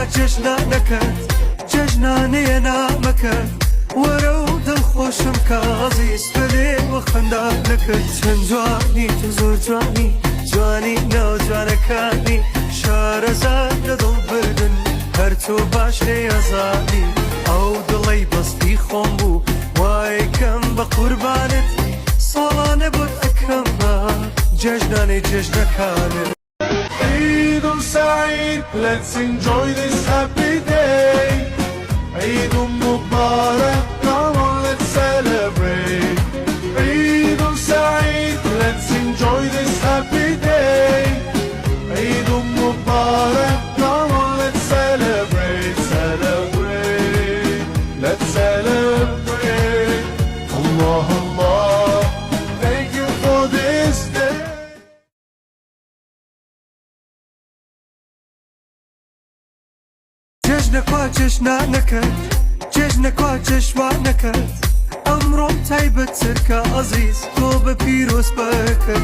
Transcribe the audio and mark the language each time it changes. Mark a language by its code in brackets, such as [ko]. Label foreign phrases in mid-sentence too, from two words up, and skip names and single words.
[ckb] جێژنانەکەت جێژنانەیە نامەکەت وەرە و دڵخۆشم کە عەزیز بەلێ وە خەندانەکەت چەند جوانی تە زۆر جوانی جوانی ناو جوانەکانی شارەزاد لە دڵبردن هەر تۆ باش نەیەزانی ئەو دڵەی بەستی خۆم بوو وای کەم بە قوربانت ساڵانە بۆت ئەکەم بە جێژنانەی جێژنەکانت. [ar] Eid Saeed, [en] let's enjoy this happy day. [ar] Eid Mubarak, [en] come on, let's celebrate. [ar] Eid Saeed, [en] let's enjoy this happy day. [ar] Eid Mubarak, [en] come on, let's celebrate, celebrate, let's celebrate. Allah, Allah, thank you for this day. [ckb] جێژنە کوا جێژنانەکەت جێژنە کوا جێژوانەکەت ئەمڕۆم تایبەت سەرکە عەزیز تۆ بە پیرۆز بەکەت